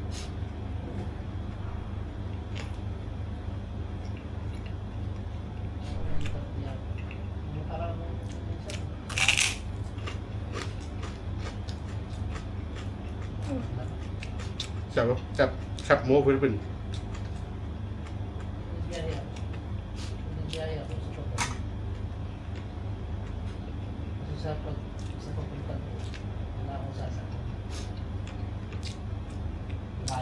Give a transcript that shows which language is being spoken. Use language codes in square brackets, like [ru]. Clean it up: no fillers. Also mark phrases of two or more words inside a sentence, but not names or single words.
[tl] Yung parang minsan, [th] แซ่บแซ่บหมูฟิลิปปินส์ [tl] Nagyaya ako sa pagkakas. Kasi sa papunta ko, wala akong sasakyan.